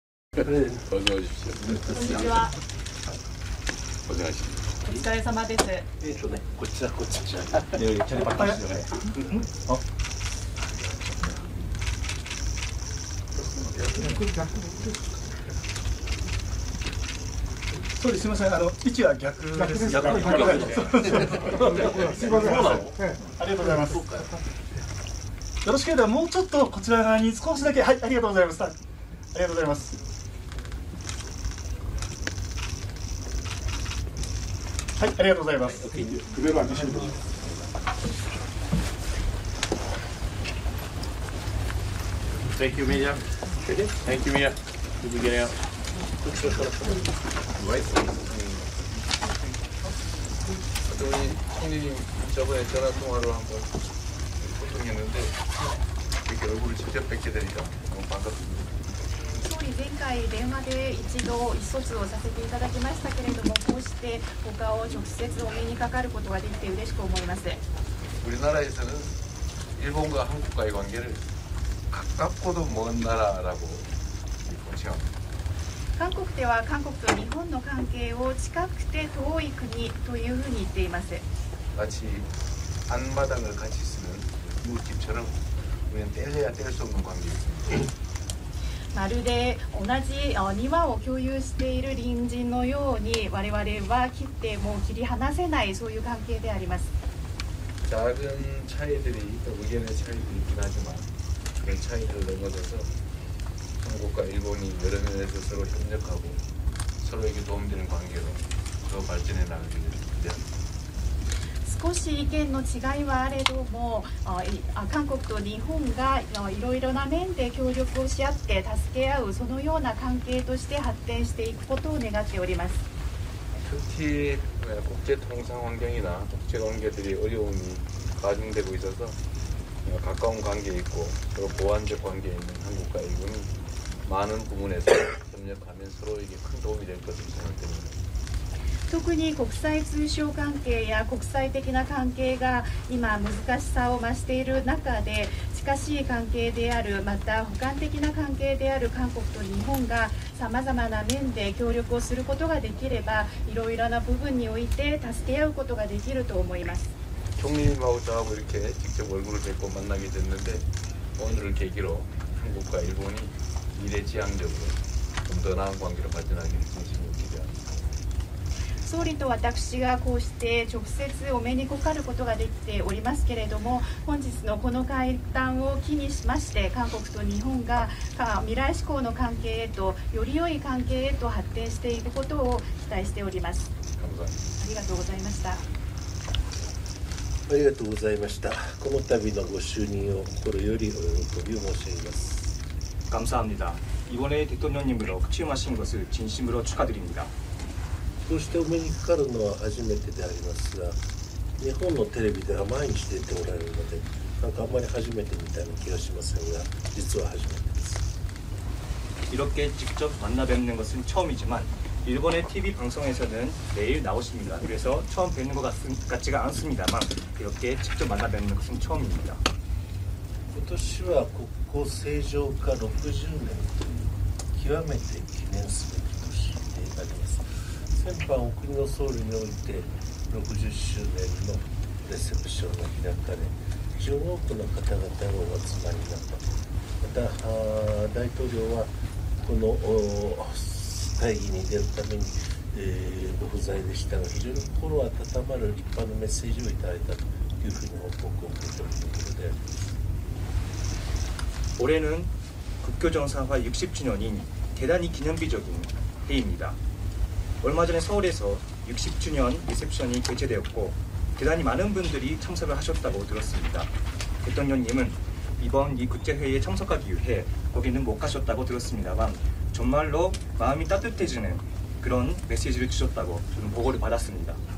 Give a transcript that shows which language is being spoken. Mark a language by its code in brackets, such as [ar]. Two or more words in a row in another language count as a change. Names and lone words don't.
[ko] 어서 오십시오. [ja] こんにちは。お願いします。お疲れ様です。こっちだ、こっちじゃ。そうです。すみません。位置は逆です。逆です。すみません。ありがとうございます。よろしければもうちょっとこちら側に少しだけ、はい、ありがとうございます。ありがとうございます。はい、ありがとうございます。 [en] Thank you, Mia. Thank you, Mia. Did you get out? [ko] 우리 총리님 저번에 전화 통화로 한번 소통했는데 이렇게 얼굴을 직접 뵙게 되니까 너무 반갑습니다. [ja] 総理、前回電話で一度意思疎通をさせていただきましたけれども、こうしてお顔を直接お目にかかることができて嬉しく思います。 [ko] 우리나라에서는 일본과 한국과의 관계를 가깝고도 먼 나라라고 칭합니다. [ja] 韓国では韓国と日本の関係を近くて遠い国というふうに言っています。 [ko] 마치 안마당을 같이 쓰는 이웃집처럼 우리는 뗄래야 뗄 수 없는 관계입니다. [ja] まるで同じ庭を共有している隣人のように、我々は切っても切り離せない、そういう関係であります。 [ko] 작은 차이들이 의견의 차이도 있긴 하지만 그런 차이들을 넘어서서 한국과 일본이 여러 면에서 서로 협력하고 서로에게 도움되는 관계로 더 발전해 나가기를 기대합니다. [ja] 少し意見の違いはあれども、韓国と日本がいろいろな面で協力をし合って助け合う、そのような関係として発展していくことを願っております。 [ko] 특히 국제 통상 환경이나 국제 관계들이 어려움이 가중되고 있어서 가까운 관계에 있고 서로 보완적 관계에 있는 한국과 일본이 많은 부분에서 협력하면 서로에게 큰 도움이 될 것으로 생각됩니다. [ja] 特に国際通商関係や国際的な関係が今難しさを増している中で、近しい関係である、また補完的な関係である韓国と日本がさまざまな面で協力をすることができれば、いろいろな部分において助け合うことができると思います。 [ko] 총리님하고 저하고 이렇게 직접 얼굴을 뵙고 만나게 됐는데 오늘을 계기로 한국과 일본이 미래지향적으로 좀 더 나은 관계로 발전하기를 진심으로 기대합니다. [ja] 総理と私がこうして直接お目にかかることができておりますけれども、本日のこの会談を機にしまして、韓国と日本が未来志向の関係へと、より良い関係へと発展していくことを期待しております。ありがとうございました。ありがとうございました。この度のご就任を心よりお喜びを申し上げます。 [ko] 감사합니다. 이번에 대통령님으로 취임하신 것을 진심으로 축하드립니다. [ja] こうしてお目にかかるのは初めてでありますが、日本のテレビでは毎日出ておられるので、なんかあんまり初めてみたいな気がしませんが、実は初めてです。 [ko] 이렇게 직접 만나 뵙는 것은 처음이지만 일본의 TV 방송에서는 매일 나오십니다. 그래서 처음 뵙는 것 같지가 않습니다만 이렇게 직접 만나 뵙는 것은 처음입니다. [ja] 今年は国交正常化60年という極めて記念すべき年であります。先般お国の総理において60周年のレセプションが開かれ、非常に多くの方々がお集まりになった。また大統領はこの会議に出るために、ご不在でしたが、非常に心温まる立派なメッセージをいただいたというふうに報告を受けておるところであります。 [ko] 올해는 국교정상화 60주년인 대단히 기념비적인 해입니다. 얼마 전에 서울에서 60주년 리셉션이 개최되었고 대단히 많은 분들이 참석을 하셨다고 들었습니다. 대통령님은 이번 이 국제회의에 참석하기 위해 거기는 못 가셨다고 들었습니다만 정말로 마음이 따뜻해지는 그런 메시지를 주셨다고 저는 보고를 받았습니다.